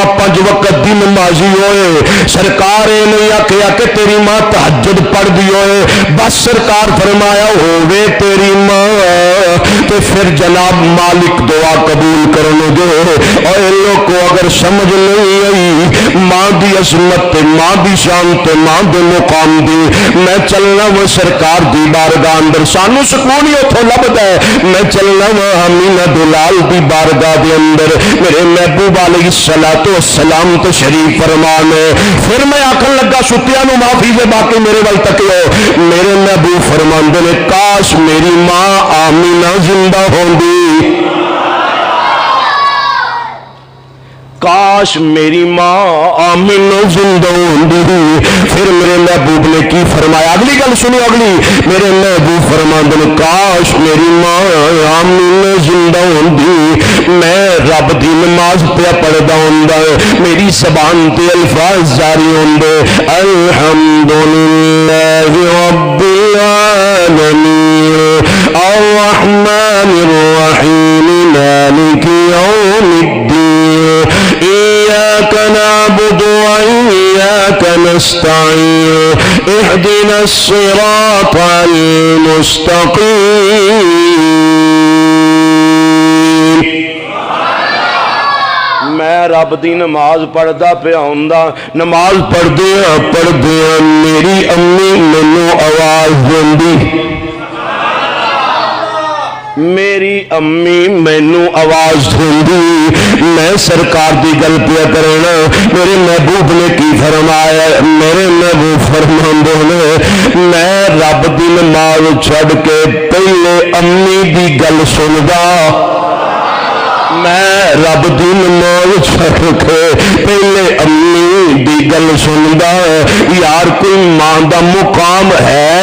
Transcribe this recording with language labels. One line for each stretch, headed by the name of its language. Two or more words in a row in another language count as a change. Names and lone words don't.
Punjabi: 5 وقت دی نمازی ہوئے سرکار نے آخیا کہ تیری ماں تہجد پڑھ دی ہوئے بس سرکار فرمایا ہوئے تیری ماں تو پھر جناب مالک دعا قبول کرنے دے اور ان لوگ کو اگر سمجھ نہیں آئی ماں دی عظمت ماں دی شان تے ماں دے مقام دی میں چلنا وہ سرکار دی بارگاہ اندر سانو سکون ہی اتوں لبدا ہے میں چلنا وا امینہ دلال دی بارگاہ دے اندر میرے محبوب
Arabic: علیہ الصلوۃ والسلام
Punjabi: تشریف فرمانے پھر میں آکھن لگا ستیاں نو معافی دے باقی میرے ول تکیو میرے محبوب فرماندے نے کاش میری ماں آمینہ زندہ ہوندی کاش میری ماں آمینہ زندہ ہوندی پھر میرے محبوب نے کی فرمایا اگلی گل سنو اگلی میرے محبوب فرماندے نے کاش میری ماں آمینہ زندہ ہوندی میں رب دی نماز پہ پڑھدا ہوندا میری زبان تے الفاظ جاری ہوندے
Arabic: الحمدللہ رب العالمین الرحمن الرحیم مالک یوم الدین إياك نعبد وإياك نستعين اهدنا الصراط
Punjabi: المستقيم میں رب دی نماز پڑھدا پیا ہوندا نماز پڑھدیاں میری امی مینوں آواز دیندی میری امی مینوں آواز دیندی میں سرکار دی گل پیا کرنا میرے محبوب نے کی فرمایا میرے محبوب فرماندے نے میں رب دی نماز چھڑ کے پہلے امی دی گل سندا میں رب دی نماز چھڑ کے پہلے امی دی گل سندا یار کوئی ماں دا مقام ہے